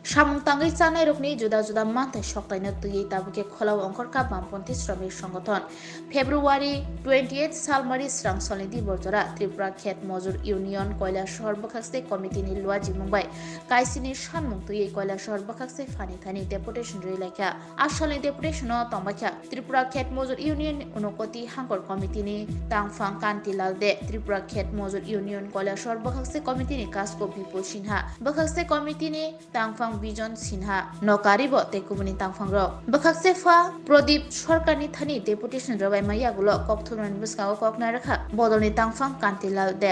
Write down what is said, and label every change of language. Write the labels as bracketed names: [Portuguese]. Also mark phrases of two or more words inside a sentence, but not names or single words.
[Kok Borok] samung tangai sanai rokni juda-juda mantai soktaina tui tabuke kholau ongkorka [Bangla] বামপন্থী শ্রমিক সংগঠন [Kok Borok] ফেব্রুয়ারি 28 সালমারি স্রাংসলনি দিবর্জরা ত্রিপুরা খেত মজুর ইউনিয়ন কৈলাসহর বখাকসে কমিটিনি লুয়াজি মুম্বাই কাইসিনি সানমুং তুই কৈলাসহর বখাকসে ফানিথানি ডেপুটেশন রিলাইখা আসলনি ডেপুটেশন তংবাখা ত্রিপুরা খেত মজুর ইউনিয়ন উনকতি হাঙ্কর কমিটিনি তাংফাং কান্তিলাল দে ত্রিপুরা খেত মজুর ইউনিয়ন কৈলাসহর বখাকসে কমিটিনি কাসকো বিপুল সিনহা বখাকসে কমিটিনি তাংফাং বিজন সিনহা নকারিব তেকুবনি তাংফাং র বখাকসে ফা প্রদীপ সরকারনি থানি ডেপুটেশন রবাই মাইয়াগুলো ককথুরন বুসকাও ককনা রাখা বদলনি তাংফাং কান্তিলাল দেব